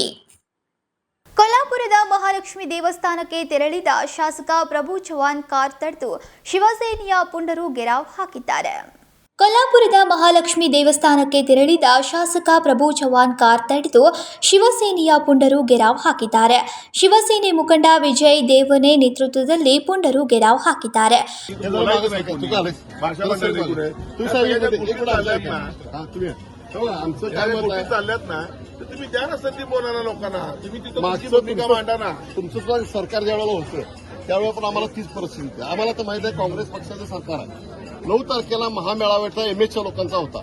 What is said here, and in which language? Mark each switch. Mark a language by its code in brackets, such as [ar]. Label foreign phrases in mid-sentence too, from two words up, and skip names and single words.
[kn] ಕೊಲ್ಲಾಪುರದ ಮಹಾಲಕ್ಷ್ಮಿ ದೇವಸ್ಥಾನಕ್ಕೆ ತೆರಳಿದ ಶಾಸಕ ಪ್ರಭು ಚವ್ಹಾಣ್ ಕಾರ್ ತಡೆದು ಶಿವಸೇನೆಯ ಪುಂಡರು ಗೆರಾವ್ ಹಾಕಿದ್ದಾರೆ. ಕೊಲ್ಲಾಪುರದ ಮಹಾಲಕ್ಷ್ಮಿ ದೇವಸ್ಥಾನಕ್ಕೆ ತೆರಳಿದ ಶಾಸಕ ಪ್ರಭು ಚವ್ಹಾಣ್ ಕಾರ್ ತಡೆದು ಶಿವಸೇನೆಯ ಪುಂಡರು ಗೆರಾವ್ ಹಾಕಿದ್ದಾರೆ. ಶಿವಸೇನೆ ಮುಖಂಡ ವಿಜಯ್ ದೇವನೆ ನೇತೃತ್ವದಲ್ಲಿ ಪುಂಡರು ಗೆರಾವ್ ಹಾಕಿದ್ದಾರೆ. [mr] आमचं काय मत चालल्यात ना तर तुम्ही द्या ना संधी बोलायला लोकांना. तुम्ही तिथं भूमिका मांडा ना. तुमचं सुद्धा सरकार ज्यावेळेला होतं त्यावेळेला पण आम्हाला तीच परिस्थिती आहे. आम्हाला तर माहित आहे काँग्रेस पक्षाचं सरकार आहे. 9 तारखेला महामेळाव्याचा MHच्या लोकांचा होता.